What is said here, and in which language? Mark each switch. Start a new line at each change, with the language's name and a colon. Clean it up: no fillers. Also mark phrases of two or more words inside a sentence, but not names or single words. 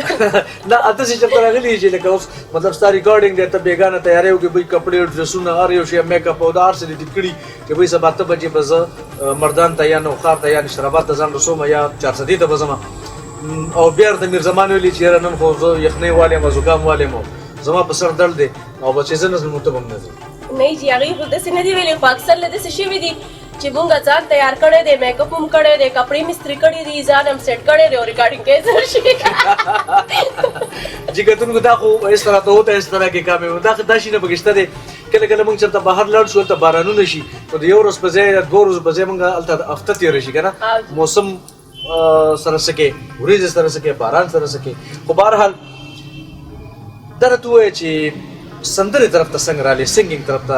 Pashto: نه هلته چې چېرته راغلي چې لکه اوس مطلب ستا ریکارډینګ دی ته بېګانه تیاری وکړې بهی کپړې ډرسونه هر یو شی میک اپ او دا هر څه دې ټیټ کړي چې بهی سبا 8 بجې به زه مردان ته یا نوښار ته یا نشترآباد ته ځان رسوم یا چارسدې ته به ځم او بیا ورته میرزمان ویلي چې یاره نن خو زه یخنۍ والی یم زکام والی یم زما په سر درد دی او به چې زه نه ځم نو ته به هم نه ځې. نه جي هغې خو داسې نه دي ویلي، خو اکثر له داسې شوي دي چې مونږ ځان تیار کړی دی، میک اپ هم کړی دی، کپړې مې استري کړي دي، ځان هم سیټ کړی دی او ریکارډینګ کوي زر شي. جی کتونکو دا خو
Urdu: اس طرح ته ہوتا ہے اس طرح
Pashto: کې
Urdu: کام ہے
Pashto: دا شي نه بګشته دی. کله کله موږ چېرته بهر لاړ شو هلته بارانونه شي نو د یو ورځ په ځای یا 2 ورځو په ځای موږ هلته هفته تېره شي که نه موسم سره څه کوي وریځې سره څه کوي باران سره څه کوي. خو بهرحال دا راته ووایه چې سندرې طرف ته څنګه رالې سنګینګ طرف ته؟